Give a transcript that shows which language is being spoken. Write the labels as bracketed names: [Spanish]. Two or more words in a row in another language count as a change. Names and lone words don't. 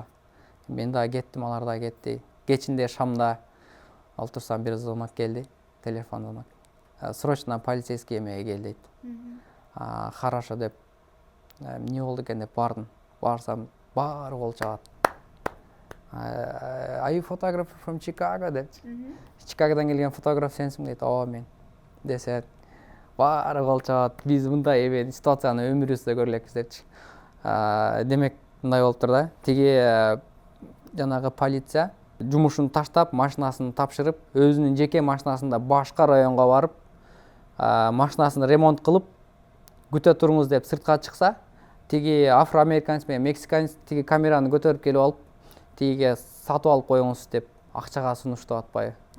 [Kyrgyz] Мен да кеттим, алар да кетти. Кечинде шамда отурсам бир звонок келди, [Russian] телефон звонок. Срочно полицейский [Kyrgyz] эмеге кел дейт. Хорошо деп, эмне болду экен деп бардым. Барсам, баары кол чабат. [English] Are you photographer from Chicago деп. [Kyrgyz] Чикагодан келген фотограф сенсиң дейт. Ооба, мен. Десе, баары кол чабат. Биз мындай ситуацияны өмүрүбүздө көрүлекпиз депчи. Демек, мындай болуптур да. Тиги жанагы полиция жумушун таштап, машинасын тапшырып, өзүнүн жеке машинасында башка районго барып, машинасын ремонт кылып, күтө туруңуз деп сыртка чыкса, тиги афроамериканец менен мексиканец тиги камераны көтөрүп келип алып, тигиге сатып алып коюңуз деп акчага сунуштап атпайбы.